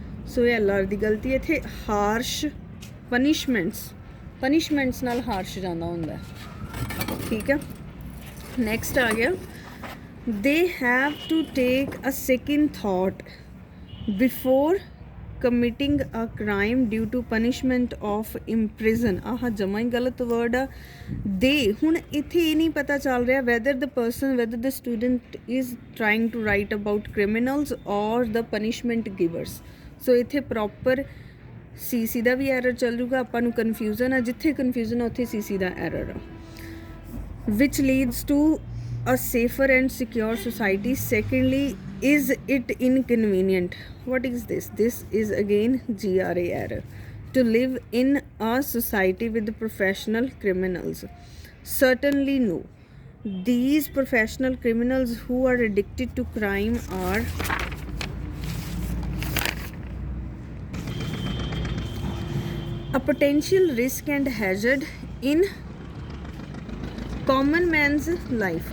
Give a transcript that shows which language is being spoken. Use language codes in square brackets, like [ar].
[pa] ਸੋ ਇਹ LR ਦੀ ਗਲਤੀ। ਇੱਥੇ ਹਾਰਸ਼ ਪਨਿਸ਼ਮੈਂਟਸ ਨਾਲ ਹਾਰਸ਼ ਜਾਂਦਾ ਹੁੰਦਾ। ਠੀਕ ਹੈ। ਨੈਕਸਟ ਆ ਗਿਆ, [en] They have to take a second thought before committing a crime due to punishment of imprison। [pa] ਆਹ ਜਮਾ ਹੀ ਗਲਤ ਵਰਡ ਆ। ਦੇ ਹੁਣ ਇੱਥੇ ਇਹ ਨਹੀਂ ਪਤਾ ਚੱਲ ਰਿਹਾ [en] whether the student is trying to write about criminals or the punishment givers। [pa] ਸੋ ਇੱਥੇ ਪ੍ਰੋਪਰ CC ਦਾ ਵੀ ਐਰਰ ਚੱਲ ਜੂਗਾ। ਆਪਾਂ ਨੂੰ ਕਨਫਿਊਜ਼ਨ ਆ, ਜਿੱਥੇ ਕਨਫਿਊਜ਼ਨ ਆ ਉੱਥੇ CC ਦਾ ਐਰਰ ਆ। [en] which leads to a safer and secure society। Secondly, is it inconvenient? What is this? This is again GRA error, to live in a society with professional criminals। Certainly no, these professional criminals who are addicted to crime are a potential risk and hazard in common man's life।